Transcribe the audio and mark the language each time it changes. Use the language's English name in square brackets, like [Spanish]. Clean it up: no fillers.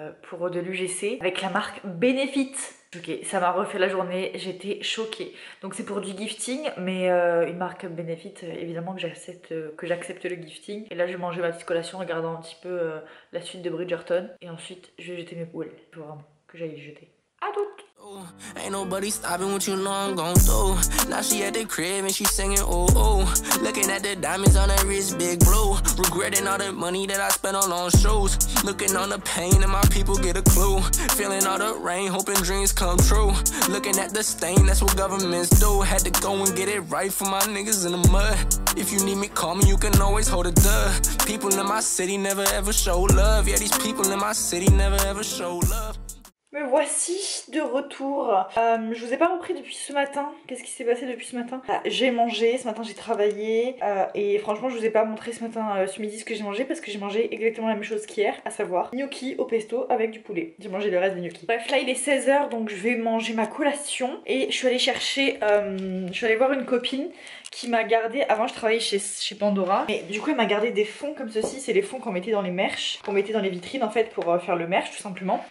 [French] Pour de l'UGC avec la marque Benefit. Ok, ça m'a refait la journée, j'étais choquée. Donc c'est pour du gifting, mais une marque Benefit, évidemment que j'accepte le gifting. Et là je vais manger ma petite collation en regardant un petit peu la suite de Bridgerton. Et ensuite je vais jeter mes poubelles. Il faut vraiment que j'aille les jeter. À toutes! [English] Ain't nobody stopping what you know I'm gon' do. Now she at the crib and she singing ooh ooh. Looking at the diamonds on her wrist, big blue. Regretting all the money that I spent on shoes. Looking on the pain and my people get a clue. Feeling all the rain, hoping dreams come true. Looking at the stain, that's what governments do. Had to go and get it right for my niggas in the mud. If you need me, call me, you can always hold a dub. People in my city never ever show love. Yeah, these people in my city never ever show love. [French] Me voici de retour. Je vous ai pas repris depuis ce matin. Qu'est-ce qui s'est passé depuis ce matin? J'ai mangé, ce matin j'ai travaillé et franchement je vous ai pas montré ce matin, ce midi, ce que j'ai mangé parce que j'ai mangé exactement la même chose qu'hier, à savoir gnocchi au pesto avec du poulet. J'ai mangé le reste des gnocchis. Bref, là il est 16 h donc je vais manger ma collation et je suis allée chercher, je suis allée voir une copine qui m'a gardé, avant je travaillais chez Pandora, mais du coup elle m'a gardé des fonds comme ceci, c'est les fonds qu'on mettait dans les merch, qu'on mettait dans les vitrines en fait pour faire le merch tout simplement.